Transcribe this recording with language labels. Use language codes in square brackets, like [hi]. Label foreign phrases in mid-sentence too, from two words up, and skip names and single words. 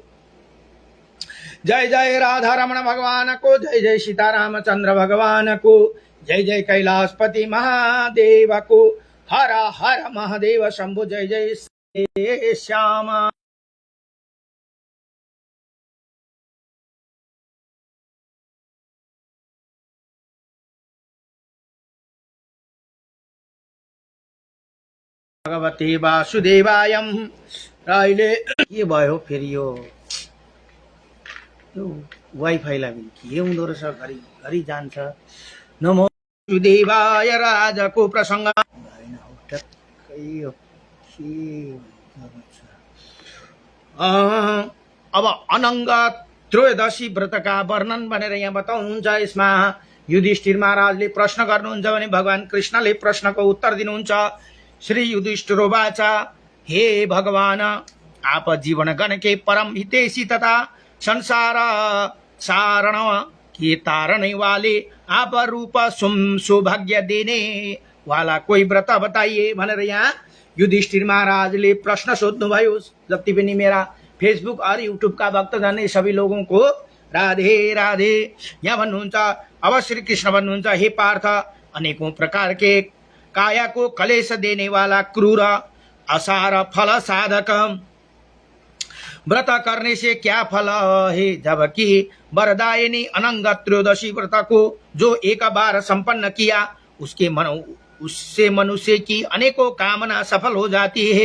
[ne] जय जय राधा रमण भगवान को जय जय सीतारामचंद्र भगवान को जय जय कैलाशपति महादेव को हर हर महादेव शंभु जय जय श्याम भगवते वासुदेवायम राइले के भयो फेरि यो वाइफाईलाई पनि के हुँदो रहेछ घरि घरि जान्छ नमो वासुदेवाय राजको प्रसङ्ग हैन हो टक्कै हो के अब अनङ्ग त्रयोदशी व्रतका वर्णन भनेर यहाँ बताउनुहुन्छ यसमा युधिष्ठिर महाराजले प्रश्न गर्नुहुन्छ भने भगवान कृष्णले प्रश्नको उत्तर दिनुहुन्छ श्री युधिष्ठिरोवाच [hi] हे भगवान, आप जीवन गण के परम हितैषी तथा संसार सारण के तारने वाले, आप रूप सौभाग्य देने वाला कोई व्रत बताइए [ne] भनेर यहाँ युधिष्ठिर महाराजले प्रश्न सोध्नुभयो। जति पनि [hi] मेरा फेसबुक और यूट्यूब का भक्तजन ने सभी लोगों को राधे राधे। [ne] यहाँ भन्नुहुन्छ, अब श्री कृष्ण भन्नुहुन्छ, [hi] हे पार्थ, अनेकों प्रकार के काया को कलेश देने वाला क्रूर असार फल साधक व्रत करने से क्या फल है, जबकि वरदायिनी अनंग त्रयोदशी व्रत को जो एक बार संपन्न किया उससे मनुष्य की अनेकों कामना सफल हो जाती है।